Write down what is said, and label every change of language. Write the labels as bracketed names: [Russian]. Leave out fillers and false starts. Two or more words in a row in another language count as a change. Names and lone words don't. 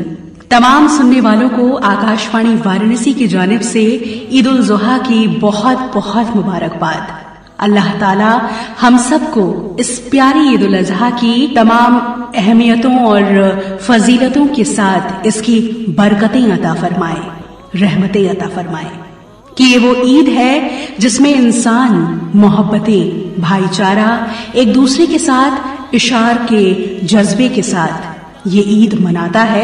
[Urdu] تمام سننے والوں کو آکاش وانی وارانسی کی جانب سے عید الاضحیٰ کی بہت بہت مبارکباد. اللہ تعالی ہم سب کو اس پیاری عید الاضحیٰ کی تمام اہمیتوں اور فضیلتوں کے ساتھ اس کی برکتیں عطا فرمائے، رحمتیں عطا فرمائے، کہ یہ وہ عید ہے جس میں انسان محبتیں، بھائی چارہ، ایک دوسرے کے ساتھ اشار کے جذبے کے ساتھ یہ عید مناتا ہے.